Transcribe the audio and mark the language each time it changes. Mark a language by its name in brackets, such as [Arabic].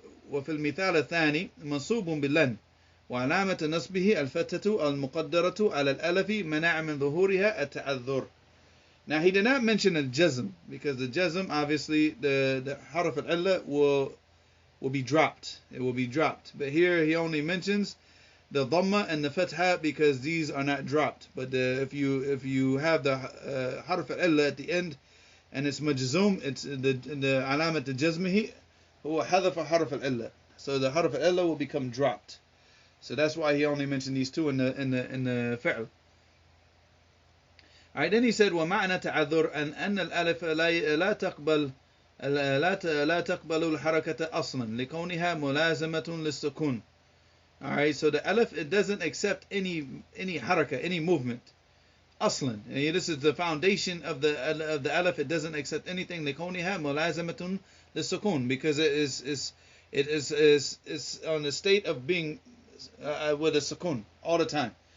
[Arabic] وفي المثال الثاني منصوب باللن وعلامة نصبه الفتحة المقدرة على الألف منع من ظهورها التعذر. [English] Now he did not mention al-jazm because the jazm, obviously the harf al-illa will be dropped. It will be dropped. But here he only mentions the dhamma and the fatha because these are not dropped. But if you have the harf al-illa at the end and it's majzum, it's the [Arabic] alamat al-jazmihi huwa hadafa harf al-illa. [English] So the harf al-illa will become dropped. So that's why he only mentioned these two in the fi'l. Alright, then he said [Arabic] ومعنى تعذر أن الألف لا تقبل الحركة أصلا لكونها ملازمة للسكون. [English] Alright, so the alif, it doesn't accept any haraka, any movement. Aslan. This is the foundation of the alif. It doesn't accept anything. [Arabic] لكونها ملازمة للسكون, [English] because it is on the state of being with a sukun all the time.